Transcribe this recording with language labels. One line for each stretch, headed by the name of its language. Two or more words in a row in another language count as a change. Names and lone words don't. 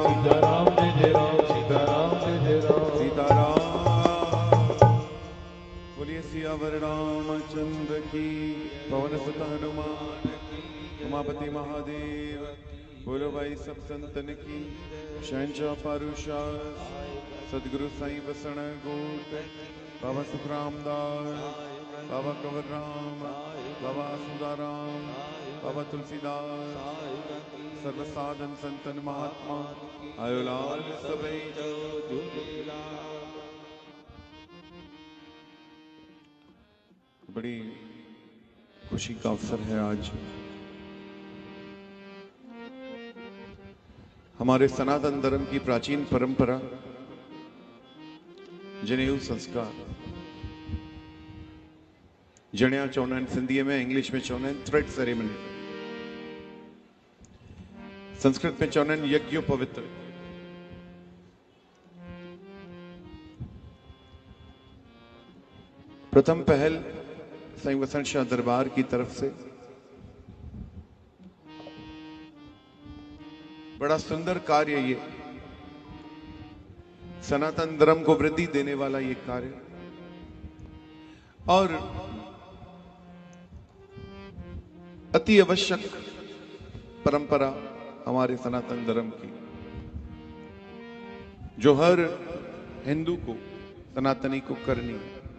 Hindi: सीता राम जय जय राम सीता राम जय जय राम सीता राम बोलिए सियावर रामचंद्र की पवन सुत हनुमान की उमापति महादेव बोलो भाई सब संतन की शहनशाह पारुशा सदगुरु साईं वसण गोट बाबा सुखराम दास बाबा कंवर राम बाबा सुदाराम बाबा तुलसीदास सर्व साधन संतन महात्मा
Sindhi: आयो लाल सबई
Hindi: बड़ी खुशी का अवसर है आज हमारे सनातन धर्म की प्राचीन परंपरा जनेऊ संस्कार
Sindhi: जणिया चवंदा आहिनि सिंधीअ में इंग्लिश में चवंदा आहिनि
English: thread ceremony
Sindhi: संस्कृत में चवंदा आहिनि
Hindi: यज्ञ पवित्र प्रथम पहल साईं वसण शाह दरबार की तरफ से बड़ा सुंदर कार्य ये सनातन धर्म को वृद्धि देने वाला ये कार्य और अति आवश्यक परंपरा हमारे सनातन धर्म की जो हर हिंदू को सनातनी को करनी है